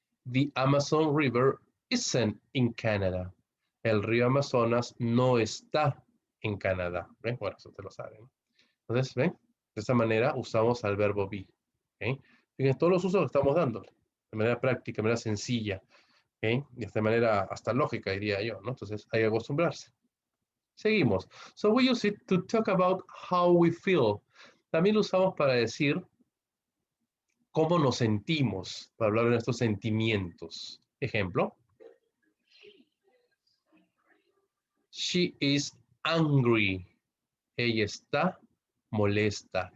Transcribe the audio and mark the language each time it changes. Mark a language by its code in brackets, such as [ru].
[en] The Amazon River isn't in Canada. The Amazon River isn't in Canada. [es] El río Amazonas no está en Canadá. ¿Ven? Bueno, eso te lo saben. Entonces, ¿ven? De esta manera usamos al verbo be. ¿Okay? Fíjense todos los usos que estamos dando. De manera práctica, de manera sencilla. ¿Okay? De esta manera hasta lógica, diría yo, ¿no? Entonces, hay que acostumbrarse. Seguimos. [en] So we use it to talk about how we feel. [es] También lo usamos para decir cómo nos sentimos, para hablar de nuestros sentimientos. Ejemplo. [en] She is angry. [es] Ella está molesta.